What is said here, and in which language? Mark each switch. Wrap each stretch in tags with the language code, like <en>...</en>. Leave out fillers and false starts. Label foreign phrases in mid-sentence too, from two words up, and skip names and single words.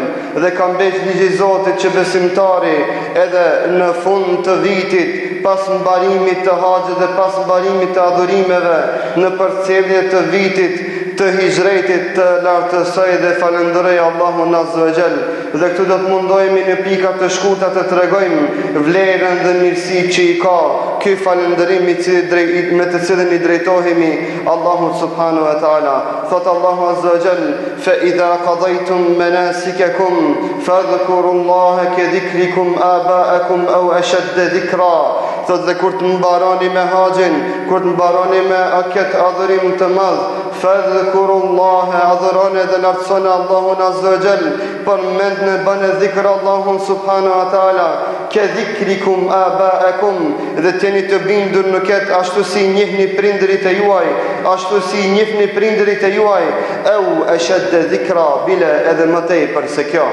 <sq>Dhe ka mbet ligji i Zotit që besimtari edhe në fund të vitit, pas mbarimit të haxhit dhe pas mbarimit të adhurimeve, në përcjellje të vitit të hijretit, të lartësoj dhe falenderoj Allahun</sq> <ar>عز وجل.</ar> <sq>Dhe këtu do të mundohemi në pika të shkurta të tregojmë vlerën dhe mirësitë që i ka ky falënderim me të cilin i drejtohemi Allahut</sq> <ar>سبحانه وتعالى.</ar> <sq>Thot Allahu</sq> <ar>عز وجل: "فإذا قضيتم مناسككم فاذكروا الله كذكركم آباءكم أو أشد ذكرا."</ar> <sq>Thot dhe kur të mbaroni me haxhin, kur të mbaroni me këtë adhurim të madh, fadhkurullaha, adhuroni dhe lartësoni Allahun</sq> <ar>عز وجل,</ar> <sq>përmend në bënë dhikr Allahun</sq> <ar>سبحانه وتعالى, كذكركم آباءكم,</ar> <sq>dhe tjeni të bindur në këtë ashtu si njihni prindërit e juaj, ashtu si njihni prindërit e juaj,</sq> <ar>أو أشد ذكرا,</ar> <sq>bile edhe më tepër se kjo.</sq>